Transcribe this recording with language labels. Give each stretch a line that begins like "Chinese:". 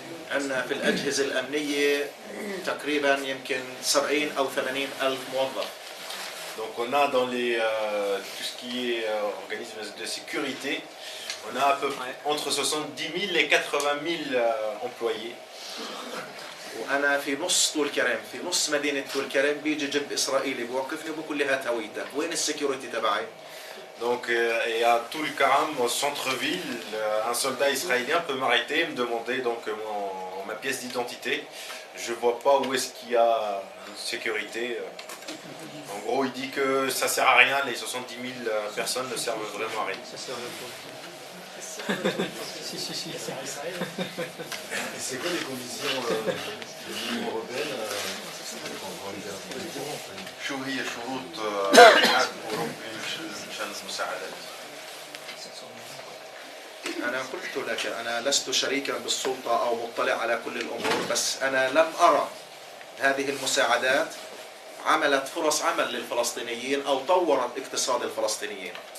Arabic: عندنا في الأجهزة الأمنية تقريبا يمكن 70 أو 80 ألف موظف.
French: Donc on a dans les tout ce qui est organismes de sécurité, on a à peu près entre 70 000 et 80 000 employés.
Arabic: وأنا في نص طول كرم، في نص مدينة طول كرم بيجي جب إسرائيلي بوقفني بقول لي هات هويتك، وين السكيورتي تبعي؟
French: Donc et à tout le Karam, au centre-ville, un soldat israélien peut m'arrêter et me demander donc ma pièce d'identité. Je vois pas où est-ce qu'il y a une sécurité. En gros, il dit que ça sert à rien, les 70 000 personnes ne servent vraiment à rien. Ça sert à quoi? Si. Ça sert à Israël. Et c'est quoi les conditions de l'Union européenne pour les
Arabic: شو هي شروط الاتحاد الأوروبي مشان المساعدات؟ أنا قلت لك أنا لست شريكا بالسلطة أو مطلع على كل الأمور، بس أنا لم أرى هذه المساعدات عملت فرص عمل للفلسطينيين أو طورت اقتصاد الفلسطينيين.